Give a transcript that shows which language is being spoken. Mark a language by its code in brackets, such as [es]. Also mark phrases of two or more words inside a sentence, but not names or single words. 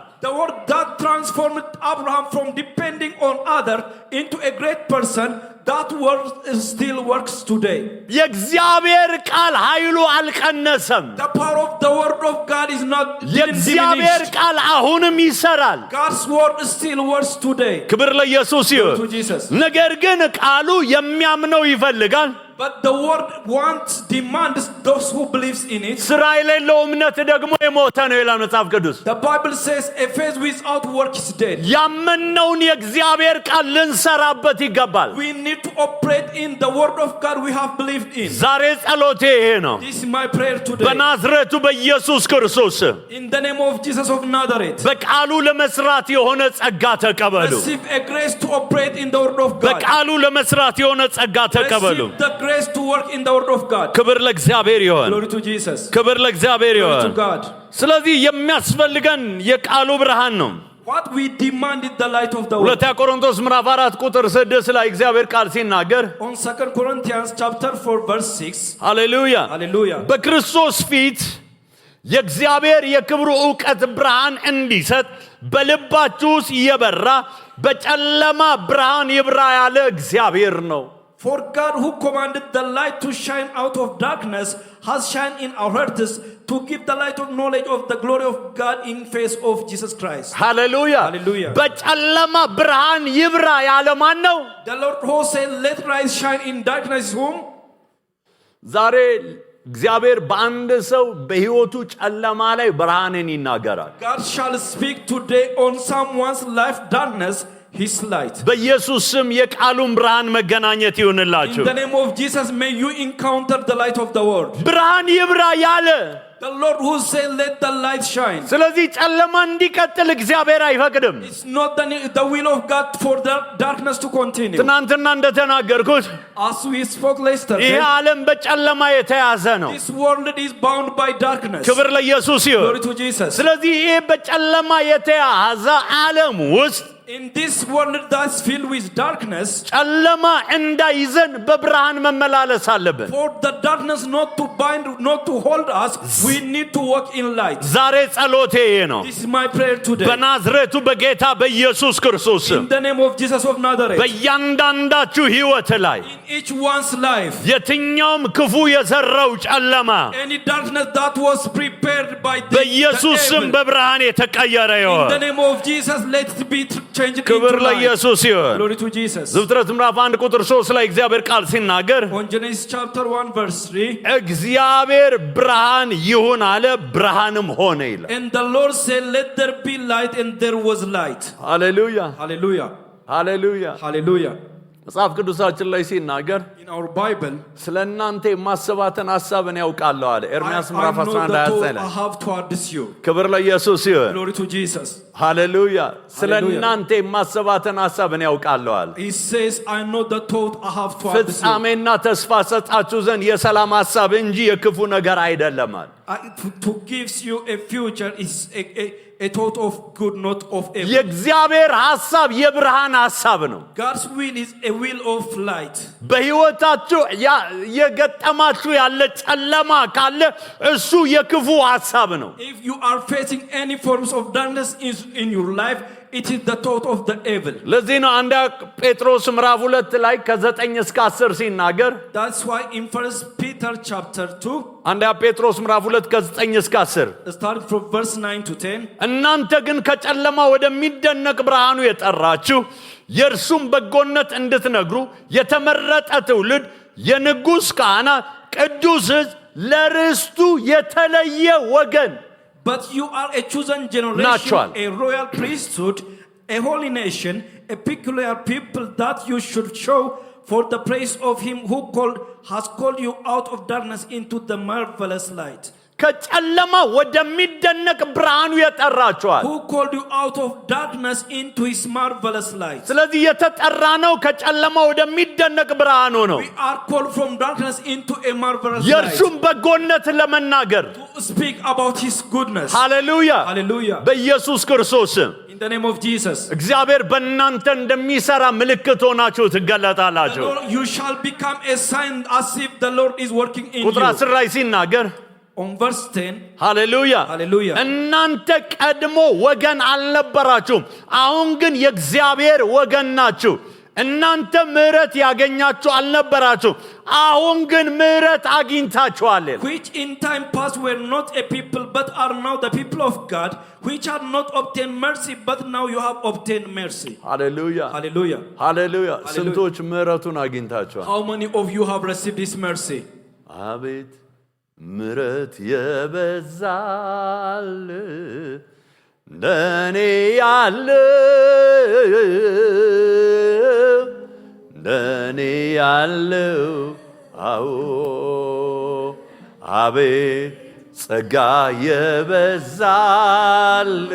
[en] The word that transformed Abraham from depending on other into a great person, that word still works today. [am] የእግዚአብሔር ቃል ኃይሉ አልቀነሰም። [en] The power of the word of God is not [am] የእግዚአብሔር [en] diminished. [am] ቃል አሁንም ይሰራል። [en] God's word still works today. [am] ክብር ለኢየሱስ ይሁን። [en] To Jesus. [am] ነገር ግን ቃሉ የሚያምነው ይፈልጋል። [en] But the word wants, demands those who believes in it. [am] ስራ የሌለው እምነት ደግሞ የሞተ ነው ይላል መጽሐፍ ቅዱስ። [en] The Bible says a faith without work is dead. [am] ያመነውን የእግዚአብሔር ቃል ልንሰራበት ይገባል። [en] We need to operate in the word of God we have believed in. [am] ዛሬ ጸሎቴ ይሄ ነው። [en] This is my prayer today. [am] በናዝሬቱ በኢየሱስ ክርስቶስ [en] In the name of Jesus of Nazareth. [am] በቃሉ ለመስራት የሆነ ጸጋ ተቀበሉ። [en] Receive a grace to operate in the word of God. [am] በቃሉ ለመስራት የሆነ ጸጋ ተቀበሉ። [en] Receive the grace to work in the word of God. [am] ክብር ለእግዚአብሔር ይሁን። [en] Glory to Jesus. [am] ክብር ለእግዚአብሔር [en] Glory [am] ይሁን። [en] to God. [am] ስለዚህ የሚያስፈልገን የቃሉ ብርሃን ነው። [en] What we demand is the light of the word. [am] ሁለተኛ ቆሮንቶስ ምዕራፍ 4 ቁጥር 6 ላይ እግዚአብሔር ቃል ሲናገር [en] On 2 Corinthians chapter 4 verse 6. [am] ሃሌሉያ [en] Hallelujah. [am] በክርስቶስ ፊት የእግዚአብሔር የክብሩ ዕውቀት ብርሃን እንዲሰጥ በልባችሁ ውስጥ የበራ በጨለማ ብርሃን ይብራ ያለ እግዚአብሔር ነው። [en] For God who commanded the light to shine out of darkness has shined in our hearts to give the light of knowledge of the glory of God in face of Jesus Christ. [am] ሃሌሉያ [en] Hallelujah. [am] በጨለማ ብርሃን ይብራ ያለ ማን ነው? [en] The Lord who said, let light shine in darkness is whom? [am] ዛሬ እግዚአብሔር በአንድ ሰው በሕይወቱ ጨለማ ላይ ብርሃንን ይናገራል። [en] God shall speak today on someone's life darkness, his light. [am] በኢየሱስ ስም የቃሉን ብርሃን መገናኘት ይሁንላችሁ። [en] In the name of Jesus, may you encounter the light of the world. [am] ብርሃን ይብራ ያለ [en] The Lord who said, let the light shine. [am] ስለዚህ ጨለማ እንዲቀጥል እግዚአብሔር አይፈቅድም። [en] It's not the will of God for the darkness to continue. [am] ትናንትና እንደተናገርኩት [en] As we spoke yesterday, [am] ይህ ዓለም በጨለማ የተያዘ ነው። [en] this world is bound by darkness. [am] ክብር ለኢየሱስ ይሁን። [en] Glory to Jesus. [am] ስለዚህ ይህ በጨለማ የተያዘ ዓለም ውስጥ [en] In this world that's filled with darkness, [am] ጨለማ እንዳይዘን በብርሃን መመላለስ አለብን። [en] for the darkness not to bind, not to hold us, we need to walk in light. [am] ዛሬ ጸሎቴ ይሄ ነው። [en] This is my prayer today. [am] በናዝሬቱ በጌታ በኢየሱስ ክርስቶስ [en] In the name of Jesus of Nazareth, [am] በእያንዳንዳችሁ ሕይወት ላይ [en] in each one's life, [am] የትኛውም ክፉ የዘራው ጨለማ [en] any darkness that was prepared by the [am] በኢየሱስ ስም [en] evil, [am] በብርሃን የተቀየረ [en] in [am] ይሁን። [en] the name of Jesus, let it be changed [am] ክብር [en] into light. [am] ለኢየሱስ ይሁን። [en] Glory to Jesus. [am] ዘፍጥረት ምዕራፍ 1 ቁጥር 3 ላይ እግዚአብሔር ቃል ሲናገር [en] On Genesis chapter 1 verse 3, [am] እግዚአብሔር ብርሃን ይሁን አለ፣ ብርሃንም ሆነ ይላል። [en] and the Lord said, let there be light, and there was light. [am] ሃሌሉያ [en] Hallelujah. [am] ሃሌሉያ። [en] Hallelujah. [am] መጽሐፍ ቅዱሳችን ላይ ሲናገር [en] In our Bible, [am] ስለ እናንተ የማስባትን ሐሳብን ያውቃለሁ አለ። [en] I [am] ኤርምያስ [en] know [am] ምዕራፍ [en] the [am] 11 [en] thought [am] ላይ [en] I have towards you. [am] ክብር ለኢየሱስ ይሁን። [en] Glory to Jesus. [am] ሃሌሉያ። ስለ [en] Hallelujah. [am] እናንተ የማስባትን ሐሳብን ያውቃለሁ አለ። [en] He says, I know the thought I have towards you. [am] ፍጻሜና ተስፋ ሰጣችሁ ዘንድ የሰላም ሐሳብ እንጂ የክፉ ነገር አይደለም አለ። [en] To give you a future is a thought of good, not of evil. [am] የእግዚአብሔር ሐሳብ የብርሃን ሐሳብ ነው። [en] God's will is a will of light. [am] በሕይወታችሁ የገጠማችሁ ያለ ጨለማ ካለ እሱ የክፉ ሐሳብ ነው። [en] If you are facing any forms of darkness in your life, it is the thought of the evil. [am] ለዚህ ነው አንደኛ ጴጥሮስ ምዕራፍ 2 ላይ ከ9 እስከ 10 ሲናገር [en] That's why in 1 Peter chapter 2 [am] አንደኛ ጴጥሮስ ምዕራፍ 2 ከ9 እስከ 10 [en] start from verse 9 to 10 [am] እናንተ ግን ከጨለማ ወደሚደነቅ ብርሃኑ የጠራችሁ የእርሱም በጎነት እንድትነግሩ የተመረጠ ትውልድ የንጉሥ ካህናት ቅዱስ ሕዝብ ለርስቱ የተለየ ወገን [en] But you are a chosen generation, a royal priesthood, a holy nation, a peculiar people, that you should show for the praise of him who has called you out of darkness into the marvelous light. [am] ከጨለማ ወደሚደነቅ ብርሃኑ የጠራችኋል [en] Who called you out of darkness into his marvelous light. [am] ስለዚህ የተጠራነው ከጨለማ ወደሚደነቅ ብርሃኑ ነው [en] We are called from darkness into a marvelous light. [am] የእርሱም በጎነት ለመናገር [en] To speak about his goodness. [am] ሃሌሉያ [en] Hallelujah. [am] በኢየሱስ ክርስቶስ [en] In the name of Jesus. [am] እግዚአብሔር በእናንተ እንደሚሰራ ምልክት ሆናችሁ ትገለጣላችሁ [en] You shall become a sign as if the Lord is working in [am] ቁጥር [en] you. [am] 10 ላይ ሲናገር [en] On verse 10, [am] ሃሌሉያ [en] Hallelujah. [am] እናንተ ቀድሞ ወገን አልነበራችሁም አሁን ግን የእግዚአብሔር ወገን ናችሁ እናንተ ምሕረት ያገኛችሁ አልነበራችሁም አሁን ግን ምሕረት አግኝታችኋል [en] which in time past were not a people but are now the people of God, which had not obtained mercy but now you have obtained mercy. [am] ሃሌሉያ [en] Hallelujah. [am] ሃሌሉያ ስንቶች ምሕረቱን አግኝታችኋል [en] How many of you have received this mercy? [am] አቤት ምሕረት የበዛል እንደኔ ያለው አዎ አቤት ጸጋ የበዛል